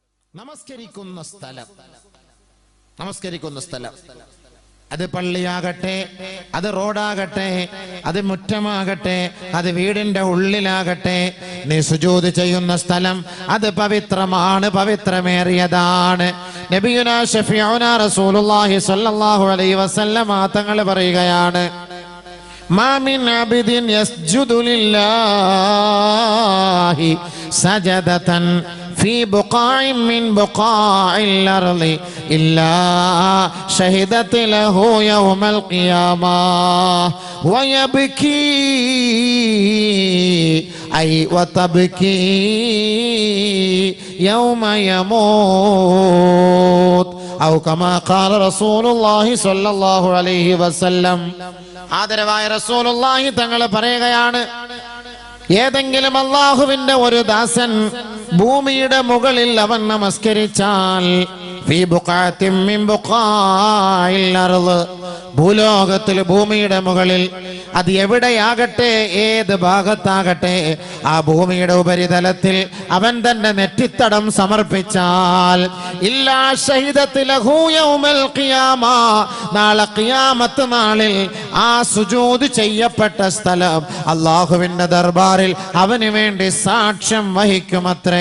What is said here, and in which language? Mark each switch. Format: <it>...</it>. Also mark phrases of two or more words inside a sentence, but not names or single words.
<ml>നമസ്കരിക്കുന്ന സ്ഥലം അത് പള്ളിയാകട്ടെ, അത് റോഡാകട്ടെ, അത് മുറ്റമാകട്ടെ, അത് വീടിന്റെ ഉള്ളിലാകട്ടെ, നീ സുജൂദ് ചെയ്യുന്ന സ്ഥലം അത് പവിത്രമാണ്, പവിത്രമേറിയതാണ്.</ml> <ar>نبينا شفيعنا رسول الله صلى الله عليه وسلم</ar> <ml>തങ്ങൾ പറയുകയാണ്,</ml> <ar>ما من عبد يسجد لله سجدة في بقاع من بقاع الأرض إلا شهدت له يوم القيامة ويبكي أي وتبكي يوم يموت أو كما قال رسول الله صلى الله عليه وسلم.</ar> <ml>ആദരവായ റസൂലുള്ളാഹി തങ്ങൾ പറയുകയാണ്, ഏതെങ്കിലും അല്ലാഹുവിന്റെ ഒരു ദാസൻ ഭൂമിയുടെ മുകളിൽ അവൻ നമസ്കരിച്ചാൽ</ml> <ar>في بقعة من بقاع الأرض,</ar> <ml>ഭൂലോകത്തിൽ ഭൂമിയുടെ മുകളിൽ അത് എവിടെയാകട്ടെ, ഏത് ഭാഗത്താകട്ടെ, ആ ഭൂമിയുടെ ഉപരിതലത്തിൽ അവൻ തന്റെ നെറ്റിത്തടം സമർപ്പിച്ചാൽ</ml> <ar>إلا شهدت له يوم القيامة,</ar> <ml>നാളെ ഖിയാമത്ത് നാളിൽ ആ സുജൂദ് ചെയ്യപ്പെട്ട സ്ഥലം അല്ലാഹുവിന്റെ ദർബാറിൽ അവന് വേണ്ടി സാക്ഷ്യം വഹിക്കുമത്രേ.</ml>